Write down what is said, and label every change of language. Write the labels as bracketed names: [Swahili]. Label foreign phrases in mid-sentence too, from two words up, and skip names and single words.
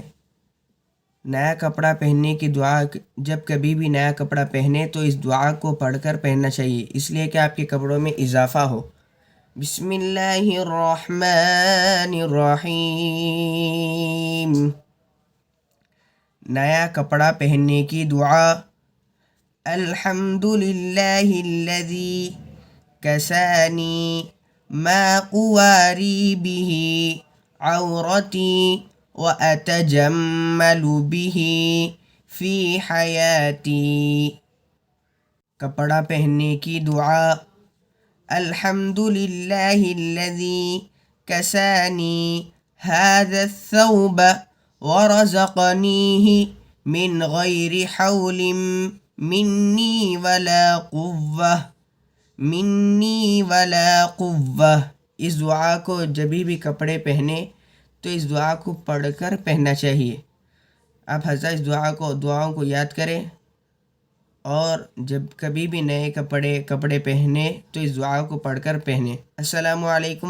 [Urdu] نیا کپڑا پہننے کی دعا، جب کبھی بھی نیا کپڑا پہنے تو اس دعا کو پڑھ کر پہننا چاہیے، اس لیے کہ آپ کے کپڑوں میں اضافہ ہو۔ [Arabic] بسم اللہ الرحمن الرحیم۔ [Urdu] نیا کپڑا پہننے کی دعا۔ [Arabic] الحمد للہ الذی کسانی ما اواری به عورتی واتجمل به فی حیاتی۔ [Urdu] کپڑا پہننے کی دعا۔ [Arabic] الحمد للہ الذی کسانی هذا الثوب ورزقنیہ من غیر حول منی ولا قوة۔ [Urdu] اس دعا کو جب بھی کپڑے پہنے تو اس دعا کو پڑھ کر پہننا چاہیے۔ آپ حضرات اس دعاؤں کو یاد کریں، اور جب کبھی بھی نئے کپڑے پہنے تو اس دعا کو پڑھ کر پہنے۔